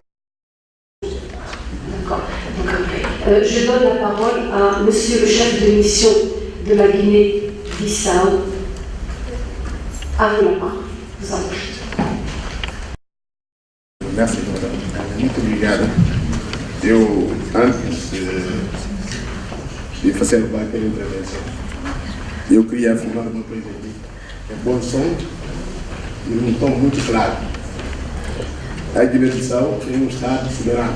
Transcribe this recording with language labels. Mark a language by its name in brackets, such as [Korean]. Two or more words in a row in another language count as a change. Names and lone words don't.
[French] D'accord. Je donne la parole à Monsieur le chef de mission de la Guinée-Bissau. À vous la parole. Vous en prie. Merci, madame. [Portuguese] Muito obrigado. Eu, antes de fazer qualquer intervenção, eu queria afirmar uma coisa aqui. É bom som e um tom muito claro. A Guiné-Bissau é um Estado soberano.